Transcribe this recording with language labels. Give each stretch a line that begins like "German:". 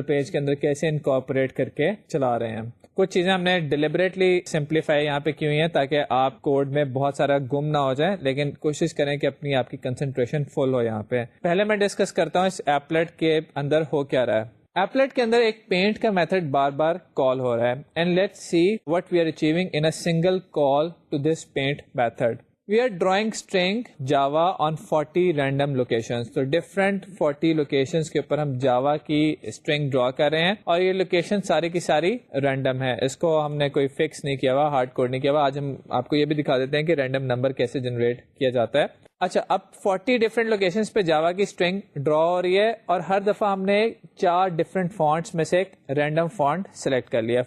Urdu: General page کے اندر کیسے incorporate کر کے چلا رہے ہیں. کچھ چیزیں ہم نے ڈیلیبریٹلی سمپلیفائی یہاں پہ کی ہوئی ہیں تاکہ آپ کوڈ میں بہت سارا گم نہ ہو جائے, لیکن کوشش کریں کہ آپ کی کنسنٹریشن فل ہو. یہاں پہ پہلے میں ڈسکس کرتا ہوں اس ایپلیٹ کے اندر ہو کیا رہا ہے. ایپلیٹ کے اندر ایک پینٹ کا میتھڈ بار بار کال ہو رہا ہے,
English: And let's see what we are achieving in a single call to this paint method. We are drawing string Java on 40 random locations.
Urdu: تو different 40 locations کے اوپر ہم Java کی string draw کر رہے ہیں, اور یہ location ساری کی ساری random ہے. اس کو ہم نے کوئی fix نہیں کیا ہوا, hard code نہیں کیا ہوا. آج ہم آپ کو یہ بھی دکھا دیتے ہیں کہ random number کیسے generate کیا جاتا ہے. اچھا, اب 40 different locations پہ Java کی string draw ہو رہی ہے, اور ہر دفعہ ہم نے 4 different fonts میں سے ایک random font select کر لیا.